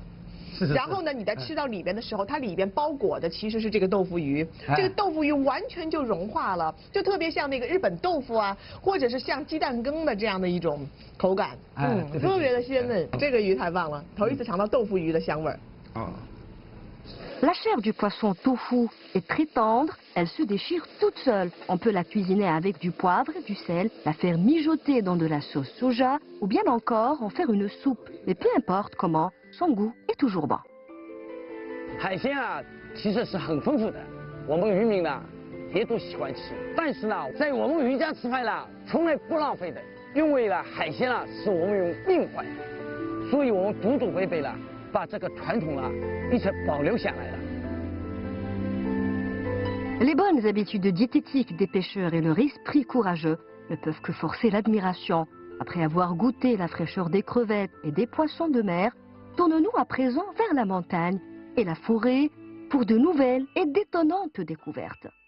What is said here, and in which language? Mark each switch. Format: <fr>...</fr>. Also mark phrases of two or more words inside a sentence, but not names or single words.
<zh>然后呢，你在吃到里边的时候，它里边包裹的其实是这个豆腐鱼，这个豆腐鱼完全就融化了，就特别像那个日本豆腐啊，或者是像鸡蛋羹的这样的一种口感，特别的鲜嫩。这个鱼太棒了，头一次尝到豆腐鱼的香味儿。</zh> <fr>La chair du poisson tofu est très tendre, elle se déchire toute seule. On peut la cuisiner avec du poivre et du sel, la faire mijoter dans de la sauce soja, ou bien encore en faire une soupe. Mais peu importe comment, son goût est toujours bon.</fr> <zh>海鲜啊，其实是很丰富的，我们渔民呢也都喜欢吃。但是呢，在我们渔家吃饭呢，从来不浪费的，因为呢，海鲜啊是我们用命换的，所以我们祖祖辈辈呢。把这个传统啊一直保留下来了。</zh> <fr>Les bonnes habitudes diététiques des pêcheurs et leur esprit courageux ne peuvent que forcer l'admiration. Après avoir goûté la fraîcheur des crevettes et des poissons de mer, tournons-nous à présent vers la montagne et la forêt pour de nouvelles et d'étonnantes découvertes.</fr>